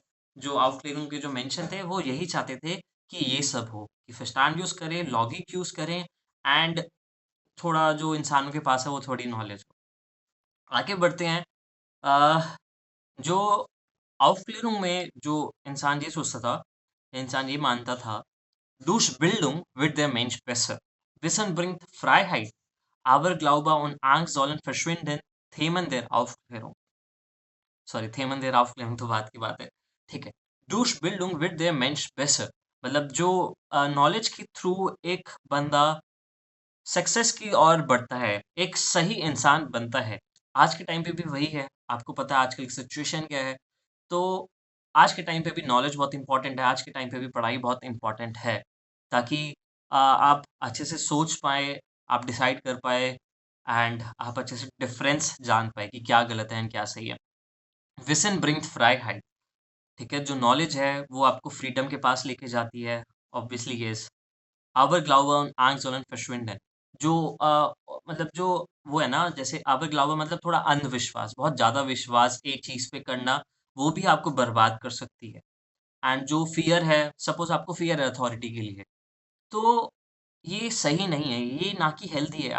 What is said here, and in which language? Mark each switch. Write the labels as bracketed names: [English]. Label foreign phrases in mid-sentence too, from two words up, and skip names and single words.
[Hindi] जो आउटक्लेरिंग के जो मेंशन थे वो यही चाहते थे कि ये सब हो, कि फस्टान यूज करें, लॉगिक यूज करें एंड थोड़ा जो इंसानों के पास है वो थोड़ी नॉलेज हो। आगे बढ़ते हैं। जो Aufklärung में जो इंसान ये सोचता था, इंसान ये मानता था, [German] durch Bildung wird der Mensch besser. Wissen bringt Freiheit. Aber Glaube und Angst sollen verschwinden. Themen der Aufklärung। [Hindi] सॉरी, [German] Themen der Aufklärung [Hindi] तो बात की बात है। ठीक है। [German] Durch Bildung wird der Mensch besser। [Hindi] मतलब जो नॉलेज के थ्रू एक बंदा सक्सेस की ओर बढ़ता है, एक सही इंसान बनता है। आज के टाइम पे भी वही है, आपको पता है आजकल की सिचुएशन क्या है। तो आज के टाइम पे भी नॉलेज बहुत इम्पोर्टेंट है, आज के टाइम पे भी पढ़ाई बहुत इम्पोर्टेंट है, ताकि आप अच्छे से सोच पाएँ, आप डिसाइड कर पाएँ एंड आप अच्छे से डिफरेंस जान पाएँ कि क्या गलत है एंड क्या सही है। [German] Wissen bringt Freiheit, [Hindi] ठीक है? जो नॉलेज है वो आपको फ्रीडम के पास लेके जाती है, [English] obviously yes. [German] Aberglaube und Angst sollen verschwinden। [Hindi] जो मतलब जो वो है ना, जैसे Aberglaube मतलब थोड़ा अंधविश्वास, बहुत ज़्यादा विश्वास एक चीज़ पे करना, वो भी आपको बर्बाद कर सकती है। एंड जो फ़ियर है, सपोज़ आपको फ़ियर है अथॉरिटी के लिए, तो ये सही नहीं है, ये ना कि हेल्दी है।